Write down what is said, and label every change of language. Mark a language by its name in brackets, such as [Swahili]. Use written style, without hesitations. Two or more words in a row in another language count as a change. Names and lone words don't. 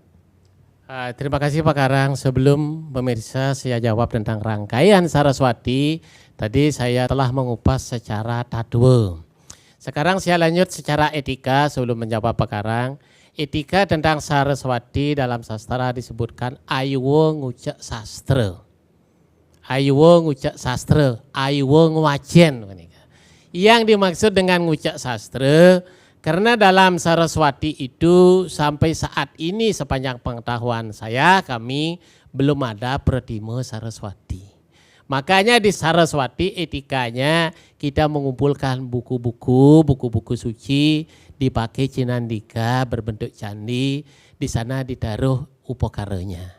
[Indonesian] Terima kasih Pak Karang. Sebelum pemirsa saya jawab tentang rangkaian Saraswati, tadi saya telah mengupas secara tadwe. Sekarang saya lanjut secara etika sebelum menjawab Pak Karang. Etika tentang Saraswati dalam sastra disebutkan [Balinese] aywo ngucek sastra. Aywo ngucek sastra, aywo ngwajen. [Indonesian] Yang dimaksud dengan ngucek sastra, karena dalam Saraswati itu sampai saat ini sepanjang pengetahuan saya kami belum ada Pratime Saraswati. Makanya di Saraswati etikanya kita mengumpulkan buku-buku suci, dipakai cinandika berbentuk candi, di sana ditaruh upakaranya.